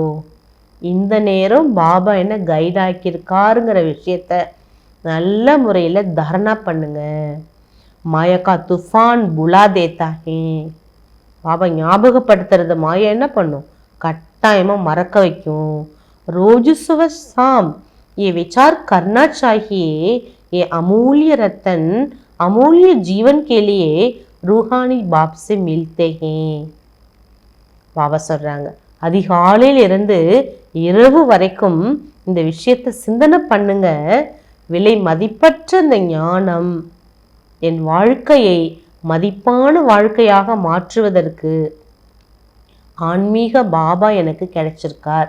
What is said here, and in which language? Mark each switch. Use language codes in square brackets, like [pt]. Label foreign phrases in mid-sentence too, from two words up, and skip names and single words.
[ta] இந்த நேரம் பாபா என்ன கைட் ஆக்கியிருக்காருங்கிற விஷயத்த நல்ல முறையில் தரணா பண்ணுங்க. [hi] माया का तूफ़ान भुला देता है. [ta] பாபா ஞாபகப்படுத்துறது மாயா என்ன பண்ணும், கட்டாயமாக மறக்க வைக்கும். [hi] रोज़ सुबह शाम ये विचार करना चाहिए, ये अमूल्य रतन अमूल्य जीवन के लिए रूहानी बाप से मिलते हैं. [ta] பாபா சொல்றாங்க, அதிகாலையில் இருந்து இரவு வரைக்கும் இந்த விஷயத்தை சிந்தனை பண்ணுங்க. விலை மதிப்பற்ற இந்த ஞானம் என் வாழ்க்கையை மதிப்பான வாழ்க்கையாக மாற்றுவதற்கு ஆன்மீக பாபா எனக்கு கிடைச்சிருக்கார்.